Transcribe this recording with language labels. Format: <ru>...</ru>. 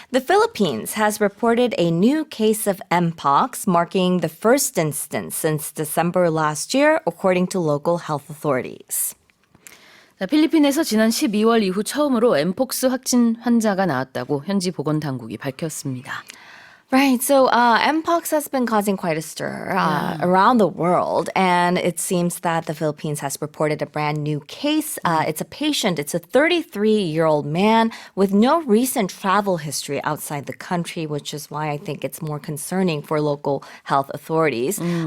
<en>The Philippines has reported a new case of Mpox, marking the first instance since December last year, according to local health authorities.</en> <ko>필리핀에서 지난 12월 이후 처음으로 엠폭스 확진 환자가 나왔다고 현지 보건당국이 밝혔습니다.</ko> <en>Right. So Mpox has been causing quite a stir around the world. And it seems that the Philippines has reported a brand new case. It's a patient. It's a 33-year-old man with no recent travel history outside the country, which is why I think it's more concerning for local health authorities.</en>